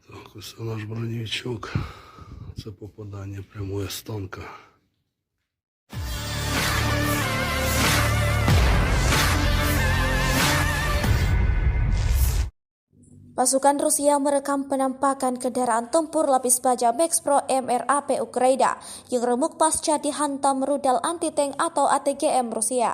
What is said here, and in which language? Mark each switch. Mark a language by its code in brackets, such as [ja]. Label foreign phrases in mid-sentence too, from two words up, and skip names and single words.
[uk] Ось це наш броневичок. Це попадання прямої з танка. [id] Pasukan Rusia merekam penampakan kendaraan tempur lapis baja Max Pro MRAP Ukraina yang remuk pasca dihantam rudal anti-tank atau ATGM Rusia.